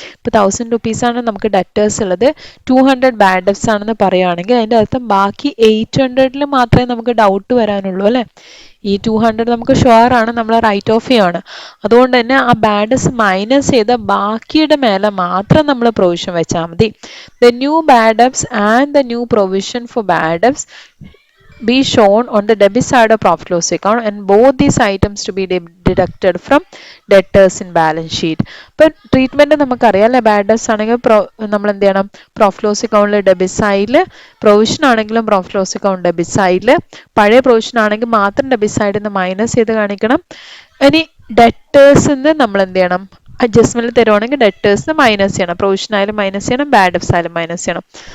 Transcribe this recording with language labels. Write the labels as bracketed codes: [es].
[ml] ഇപ്പോൾ 1000 റുപ്പീസാണ് നമുക്ക് ഡെറ്റേഴ്സ് ഉള്ളത്, 200 ബാഡ് ഡെബ്സ് ആണെന്ന് പറയുകയാണെങ്കിൽ അതിൻ്റെ അർത്ഥം ബാക്കി 800ൽ മാത്രമേ നമുക്ക് ഡൗട്ട് വരാനുള്ളൂ അല്ലേ. ഈ 200 നമുക്ക് ഷുവർ ആണ് നമ്മൾ റൈറ്റ് ഓഫ് ചെയ്യാണ്. അതുകൊണ്ട് തന്നെ ആ ബാഡ് ഡെബ്സ് മൈനസ് ചെയ്ത ബാക്കിയുടെ മേലെ മാത്രം നമ്മൾ പ്രൊവിഷൻ വെച്ചാൽ മതി. [en] The new bad debts and the new provision for bad debts be shown on the debit side of profit loss account and both these items to be deducted from debtors in balance sheet. [ml] ഇപ്പോൾ treatment നമുക്കറിയാം അല്ലേ. Bad debts ആണെങ്കിൽ നമ്മൾ എന്ത് ചെയ്യണം, profit loss അക്കൗണ്ടിൽ debit സൈഡിൽ, provision ആണെങ്കിലും പ്രോഫിറ്റ് ലോസ് അക്കൗണ്ട് ഡെബിറ്റ് സൈഡിൽ, പഴയ പ്രൊവിഷൻ ആണെങ്കിൽ മാത്രം ഡെബിറ്റ് സൈഡിൽ നിന്ന് മൈനസ് ചെയ്ത് കാണിക്കണം. ഇനി ഡെറ്റേഴ്സിൽ നിന്ന് നമ്മൾ എന്ത് ചെയ്യണം, അഡ്ജസ്റ്റ്മെൻറ്റ് തരുവാണെങ്കിൽ ഡെറ്റേഴ്സിന് മൈനസ് ചെയ്യണം, പ്രൊവിഷൻ ആയാലും മൈനസ് ചെയ്യണം, ബാഡ് ഡെബ്സ് ആയാലും മൈനസ് ചെയ്യണം.